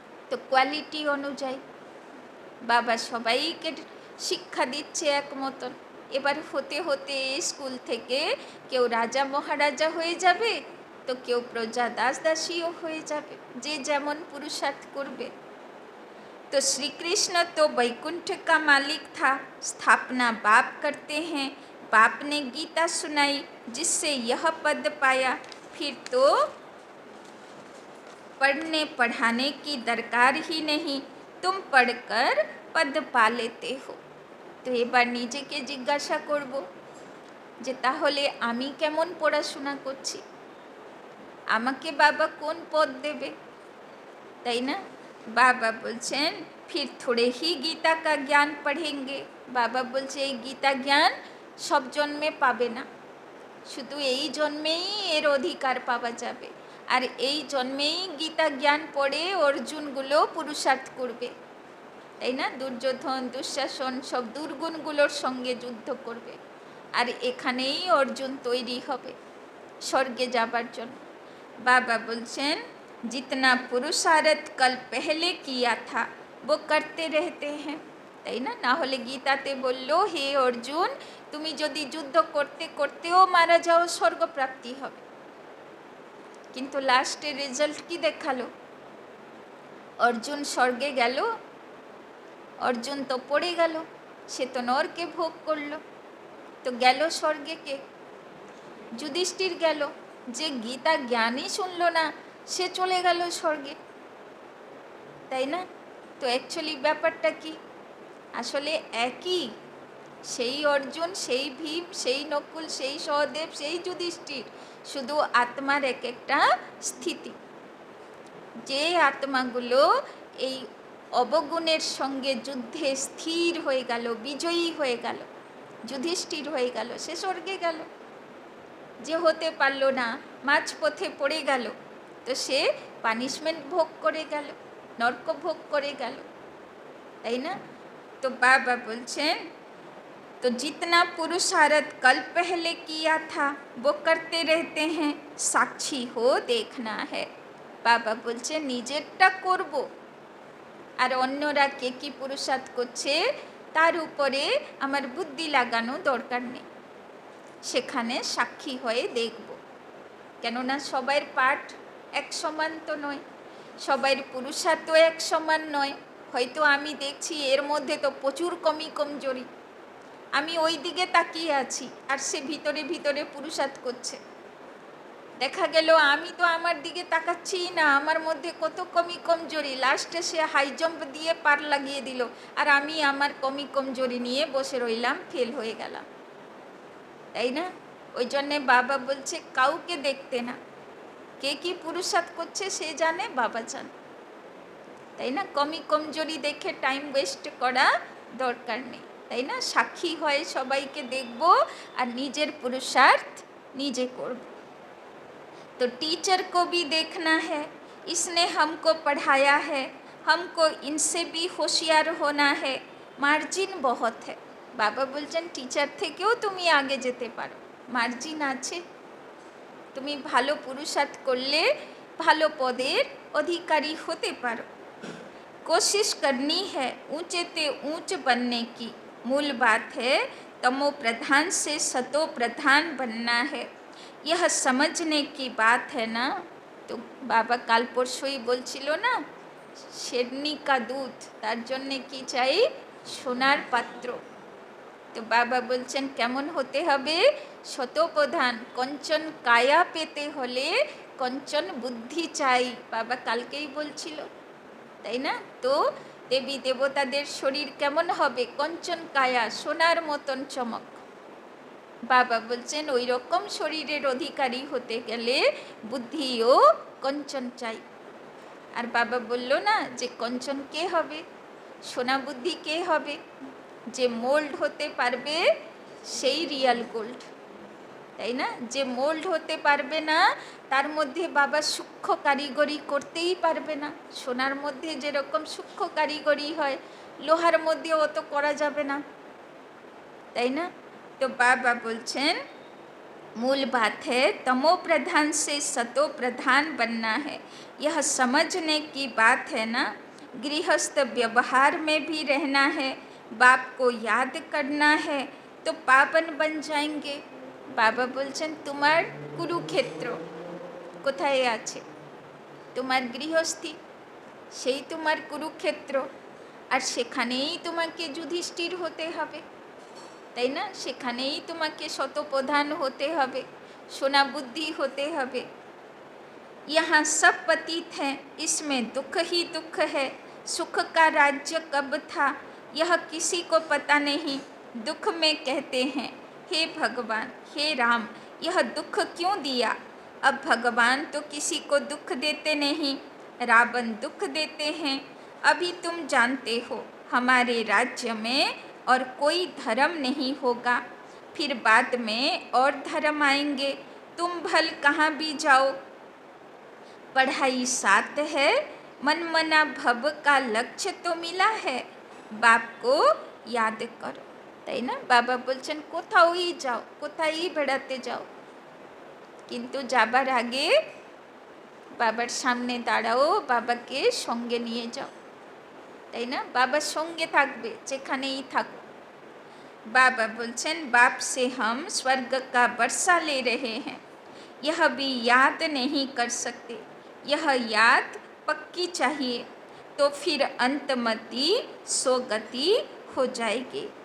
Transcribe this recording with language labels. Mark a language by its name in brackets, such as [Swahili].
[Bangla] তো কোয়ালিটি অনুযায়ী বাবা সবাইকে শিক্ষা দিচ্ছে এক মতন। এবার হতে হতে স্কুল থেকে কেউ রাজা মহারাজা হয়ে যাবে, তো কেউ প্রজা দাসদাসীও হয়ে যাবে, যে যেমন পুরুষার্থ করবে। [Hindi] तो श्री कृष्ण तो वैकुंठ का मालिक था, स्थापना बाप करते हैं, बाप ने गीता सुनाई जिससे यह पद पाया, फिर तो पढ़ने पढ़ाने की दरकार ही नहीं, तुम पढ़कर पद पा लेते हो। [Bangla] তো এবার নিজেকে জিজ্ঞাসা করব যে তাহলে আমি কেমন পড়াশোনা করছি, আমাকে বাবা কোন পদ দেবে, তাই না? বাবা বলছেন [Hindi] फिर थोड़े ही गीता का ज्ञान पढ़ेंगे। [Bangla] বাবা বলছে এই গীতা জ্ঞান সব জন্মে পাবে না, শুধু এই জন্মেই এর অধিকার পাওয়া যাবে, আর এই জন্মেই গীতা জ্ঞান পড়ে অর্জুনগুলো পুরুষার্থ করবে, তাই না? দুর্যোধন দুঃশাসন সব দুর্গুণগুলোর সঙ্গে যুদ্ধ করবে, আর এখানেই অর্জুন তৈরি হবে স্বর্গে যাবার জন্য। বাবা বলছেন [Hindi] जितना पुरुषार्थ कल पहले किया था वो करते रहते हैं, [Bangla] তাই না? না হলে গীতাতে বললো হে অর্জুন তুমি যদি যুদ্ধ করতে করতেও মারা যাও স্বর্গপ্রাপ্তি হবে, কিন্তু লাস্টের রেজাল্ট কি দেখালো? অর্জুন স্বর্গে গেল? অর্জুন তো পড়ে গেল, সে তো নরকে ভোগ করলো। তো গেল স্বর্গে কে? যুধিষ্ঠির গেল, যে গীতা জ্ঞানই শুনলো না সে চলে গেল স্বর্গে, তাই না? তো অ্যাকচুয়ালি ব্যাপারটা কি? আসলে একই, সেই অর্জুন, সেই ভীম, সেই নকুল, সেই সহদেব, সেই যুধিষ্ঠির, শুধু আত্মার এক একটা স্থিতি। যে আত্মাগুলো এই অবগুণের সঙ্গে যুদ্ধে স্থির হয়ে গেল, বিজয়ী হয়ে গেল, যুধিষ্ঠির হয়ে গেল, সে স্বর্গে গেল। যে হতে পারল না, মাঝপথে পড়ে গেল, তো সে পানিশমেন্ট ভোগ করে গেল, নরক ভোগ করে গেল, তাই না? তো বাবা বলছেন [Hindi] तो जितना पुरुषार्थ कल पहले किया था वो करते रहते हैं, साक्षी हो देखना है। [Bangla] বাবা বলছে নিজেরটা করব, আর অন্যরা কে কি পুরুষার্থ করছে তার উপরে আমার বুদ্ধি লাগানো দরকার নেই, সেখানে সাক্ষী হয়ে দেখব। কেননা সবার পাঠ এক সমান তো নয়, সবার পুরুষার্থ এক সমান নয়। হয়তো আমি দেখছি এর মধ্যে তো প্রচুর কমজোরি, আমি ওই দিকে তাকিয়ে আছি আর সে ভিতরে ভিতরে পুরুষার্থ করছে। দেখা গেল আমি তো আমার দিকে তাকাচ্ছি না, আমার মধ্যে কত কমজোরি, লাস্টে সে হাই জাম্প দিয়ে পার লাগিয়ে দিল, আর আমি আমার কমজোরি নিয়ে বসে রইলাম, ফেল হয়ে গেলাম, তাই না? ওই জন্যে বাবা বলছে কাউকে দেখতে না, কে কি পুরুষার্থ করছে সে জানে, বাবা জানে। তাই না? কমজোরি দেখে টাইম ওয়েস্ট করা দরকার নেই, তাই না? সাক্ষী হয়ে সবাইকে দেখব আর নিজের পুরুষার্থ নিজে করব। [Hindi] तो टीचर को भी देखना है, इसने हमको पढ़ाया है, हमको इनसे भी होशियार होना है, मार्जिन बहुत है। [Bangla] बाबा बोलছেন টিচার থেকেও তুমি আগে যেতে পারো, মার্জিন আছে। তুমি ভালো পুরুষার্থ করলে ভালো পদের অধিকারী হতে পারো। [Hindi] कोशिश करनी है ऊंचे ते ऊंच बनने की, मूल बात है तमो प्रधान से सतो प्रधान बनना है, यह समझने की बात है ना। तो बाबा [Bangla] কাল পরশুই বলছিল না, [Hindi] শেরনি কা দুধ, [Bangla] তার জন্যে কি চাই? সোনার পাত্র। তো বাবা বলছেন কেমন হতে হবে? শতপ্রধান। কঞ্চন কায়া পেতে হলে কঞ্চন বুদ্ধি চাই, বাবা কালকেই বলছিল, তাই না? তো দেবী দেবতাদের শরীর কেমন হবে? কঞ্চন কায়া, সোনার মতন চমক। বাবা বলছেন ওই রকম শরীরের অধিকারী হতে গেলে বুদ্ধিও কঞ্চন চাই। আর বাবা বলল না যে কঞ্চন কে হবে? সোনা বুদ্ধি কে হবে? যে মোল্ড হতে পারবে সেই রিয়াল গোল্ড, তাই না? যে মোল্ড হতে পারবে না তার মধ্যে বাবা সূক্ষ্ম কারিগরি করতেই পারবে না। সোনার মধ্যে যেরকম সূক্ষ্ম কারিগরি হয়, লোহার মধ্যে অত করা যাবে না, তাই না? তো বাবা বলছেন [Hindi] मूल बात है तमो प्रधान से सतो प्रधान बनना है, यह समझने की बात है ना। गृहस्थ व्यवहार में भी रहना है, बाप को याद करना है तो पावन बन जाएंगे। [Bangla] बाबा बोलছেন তোমার কুরুক্ষেত্র কোথায় আছে? তোমার গৃহস্থী, সেই তোমার কুরুক্ষেত্র, আর সেখানেই তোমাকে যুধিষ্ঠির হতে হবে, তাই না? সেখানেই তোমাকে শতপ্রধান হতে হবে, সোনা বুদ্ধি হতে হবে। [Hindi] यहाँ सब पतित हैं, इसमें दुख ही दुख है, सुख का राज्य कब था यह किसी को पता नहीं। दुख में कहते हैं हे भगवान, हे राम, यह दुख क्यों दिया? अब भगवान तो किसी को दुख देते नहीं, रावण दुख देते हैं। अभी तुम जानते हो हमारे राज्य में और कोई धर्म नहीं होगा, फिर बाद में और धर्म आएंगे, तुम भल कहाँ भी जाओ। पढ़ाई साथ है, मन मना भव का लक्ष्य तो मिला है, बाप को याद करो, [Bangla] তাই না? বাবা বলছেন কোথাওই যাও, কোথায় বেড়াতে যাও, কিন্তু যাবার আগে বাবার সামনে দাঁড়াও, বাবাকে সঙ্গে নিয়ে যাও, তাই না? বাবার সঙ্গে থাকবে যেখানেই থাকো। [Hindi] बाबा बोलছেন बाप से हम स्वर्ग का वर्षा ले रहे हैं, यह भी याद नहीं कर सकते, यह याद पक्की चाहिए, तो फिर अंतमति सोगति हो जाएगी।